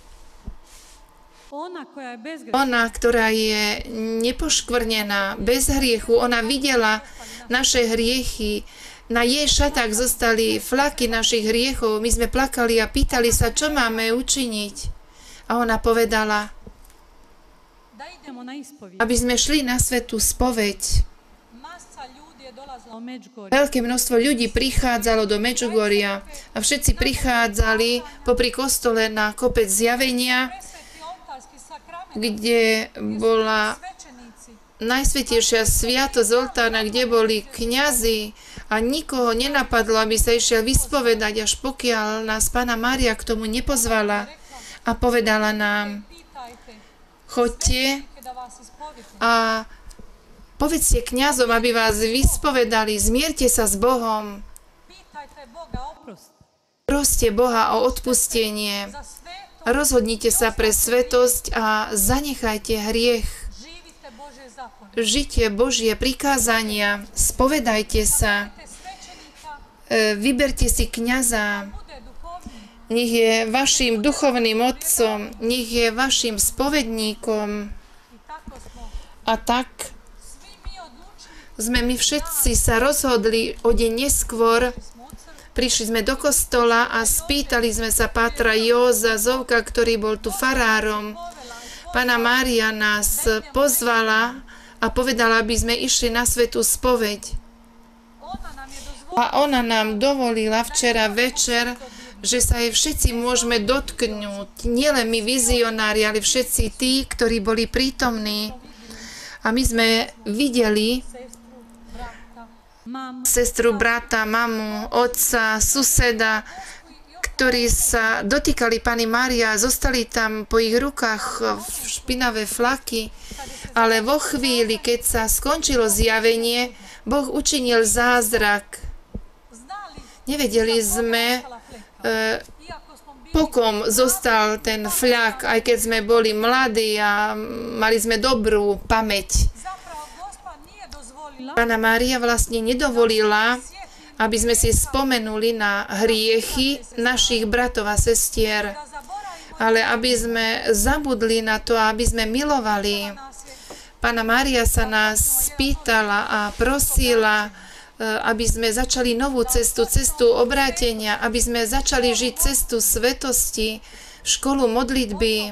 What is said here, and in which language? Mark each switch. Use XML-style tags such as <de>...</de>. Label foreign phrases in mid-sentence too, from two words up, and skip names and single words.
<hr>ona koja je bezgrešna,</hr> <sk>Ona, ktorá je nepoškvrnená, bez hriechu, ona videla naše hriechy. Na jej šatách zostali flaky našich hriechov. My sme plakali a pýtali sa, čo máme učiniť. A ona povedala,</sk> <hr>da idemo na ispovijed.</hr> <sk>aby sme šli na svätú spoveď.</sk> <hr>Masa ljudi je dolazila u Međugorje.</hr> <sk>Veľké množstvo ľudí prichádzalo do Medžugoria a všetci prichádzali popri kostole na kopec zjavenia,</sk> <hr>Presveti oltarski sakrament,</hr> <sk>kde bola</sk> <hr>svećenici,</hr> <sk>najsvätejšia sviatosť oltárna, kde boli kňazi, a nikoho nenapadlo, aby sa išiel vyspovedať, až pokiaľ nás Panna Mária k tomu nepozvala a povedala nám:</sk> <hr>pitajte</hr> <sk>choďte</sk> <hr>da vas ispovite.</hr> <sk>a povedzte kňazom, aby vás vyspovedali, zmierte sa s Bohom,</sk> <hr>Pitajte Boga oprost</hr> <sk>proste Boha o odpustenie,</sk> <hr>za sveto,</hr> <sk>rozhodnite sa pre svetosť a zanechajte hriech.</sk> <hr>živite Božje zakone.</hr> <sk>Žite Božie prikázania, spovedajte sa,</sk> <hr>Te svećenika</hr> <sk>vyberte si kňaza,</sk> <hr>bude duhovni.</hr> <sk>nech je vašim duchovným otcom, nech je vašim spovedníkom.</sk> <hr>I tako smo</hr> <sk>A tak</sk> <hr>svi mi odlučili,</hr> <sk>sme my všetci sa rozhodli o deň neskôr.</sk> <hr>smo u crkvi,</hr> <sk>Prišli sme do kostola a spýtali sme sa pátra Józa Zovka, ktorý bol tu farárom. Panna Mária nás pozvala a povedala, aby sme išli na svätú spoveď.</sk> <hr>ona nam je dozvolila</hr> <sk>A ona nám dovolila včera večer, že sa jej všetci môžeme dotknúť. Nielen my vizionári, ale všetci tí, ktorí boli prítomní. A my sme videli sestru, brata, mamu, sestru, brata, mamu, otca, suseda, ktorí sa dotýkali Panny Mária a zostali tam po ich rukách špinavé flaky. Ale vo chvíli, keď sa skončilo zjavenie, Boh učinil zázrak.</sk> <hr>znali</hr> <sk>Nevedeli sme,</sk> <hr>iako smo bili</hr> <sk>po kom zostal ten fľak, aj keď sme boli mladí a mali sme dobrú pamäť.</sk> <hr>zapravo Gospa nije dozvolila</hr> <sk>Panna Mária vlastne nedovolila, aby sme si spomenuli na hriechy našich bratov a sestier,</sk> <hr>da zaboravimo</hr> <sk>ale aby sme zabudli na to, aby sme milovali.</sk> <hr>nas je</hr> <sk>Panna Mária sa nás spýtala a prosila, aby sme začali novú cestu, cestu obrátenia, aby sme začali žiť cestu svetosti, školu modlitby.</sk>